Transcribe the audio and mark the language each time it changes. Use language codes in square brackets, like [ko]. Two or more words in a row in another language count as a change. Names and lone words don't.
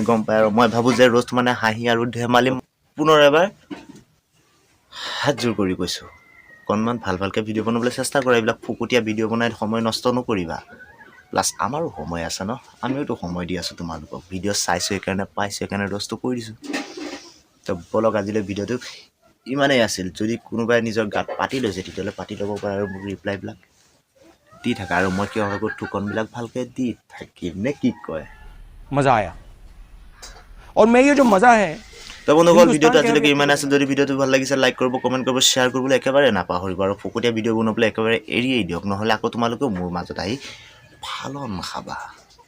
[as] গম পায় আৰু মই ভাবোঁ যে ৰোষ্ট মানে হাঁহি আৰু ধেমালি পুনৰ এবাৰ হাত জোৰ কৰি কৈছোঁ অকণমান ভালকৈ ভিডিঅ' বনাবলৈ চেষ্টা কৰা এইবিলাক ফুকুটীয়া ভিডিঅ' বনাই সময় নষ্ট নকৰিবা প্লাছ আমাৰো সময় আছে ন আমিওতো সময় দি আছোঁ তোমালোকক ভিডিঅ' চাইছোঁ সেইকাৰণে পাইছোঁ সেইকাৰণে ৰোষ্টটো কৰি দিছোঁ তো বলক আজিলৈ ভিডিঅ'টো ইমানেই আছিল যদি কোনোবাই নিজৰ গাত পাতি লৈছে তেতিয়াহ'লে পাতি ল'ব পাৰে আৰু মোক ৰিপ্লাইবিলাক দি থাকা আৰু মই কিয় ভাবোঁ ঠুকনবিলাক ভালকৈ দি থাকিম নে কি কয় [hi] मजा आया और मैं ये जो मजा है [as] তো বন্ধুসকল ভিডিঅ'টো আজিলৈকে ইমান আছিল যদি ভিডিঅ'টো ভাল লাগিছে লাইক কৰিব কমেণ্ট কৰিব শ্বেয়াৰ কৰিবলৈ একেবাৰে নাপাহৰিব আৰু ফুকুটীয়া ভিডিঅ' বনাবলৈ একেবাৰে এৰিয়েই দিয়ক নহ'লে আকৌ তোমালোকেও মোৰ মাজত আহি ফালন খাবা